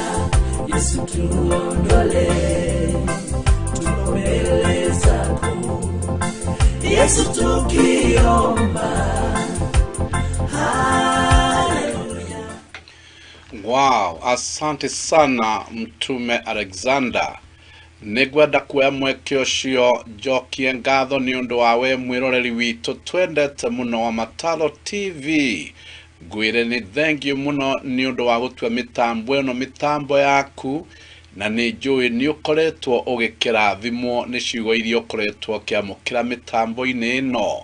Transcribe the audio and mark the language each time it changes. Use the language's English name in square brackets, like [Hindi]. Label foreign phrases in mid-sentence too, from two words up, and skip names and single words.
[Swahili] Yesu tuondole mbele zako. Yesu tukiomba. Haleluya. Wow, asante sana Mtume Alexander. [Kikuyu] Negwenda kuoya mweke ucio njokie ngatho ni undu wawe mwiroreri witu twendete muno wa Mataro TV. Ngwire ni [English] thank you [Kikuyu] muno ni undu wa gutua mitambo eno mitambo yaku, na ni njui ni ukoretwo ugikirathimwo ni ciugo iria ukoretwo kiamukira mitambo-ini ino.